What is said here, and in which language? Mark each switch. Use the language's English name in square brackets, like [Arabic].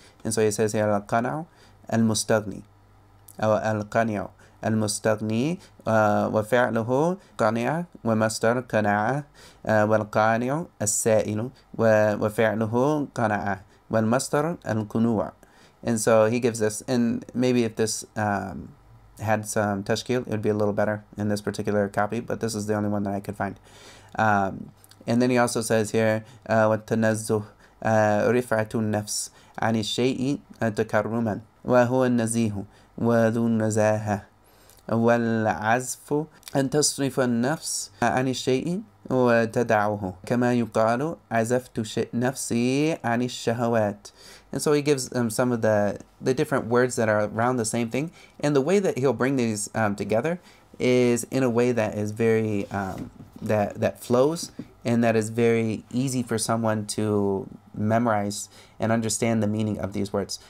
[English] And so he says here [Arabic] al-qana'u المستغني أو القانع المستغني وفعله قانع ومصدر قناعة والقانع السائل وفعله قناعة والمصدر القنوع. [English] And so he gives this, and maybe if this had some tashkil, it would be a little better in this particular copy, but this is the only one that I could find. And then he also says here [Arabic] والتنزه رفعة النفس عن الشيء تكرما وهو النزيه وذو النزاهة والعزف أن تصرف النفس عن الشيء وتدعه كما يقال عزفت نفسي عن الشهوات. [English] And so he gives some of the different words that are around the same thing, and the way that he'll bring these together is in a way that is very that flows, and that is very easy for someone to memorize and understand the meaning of these words.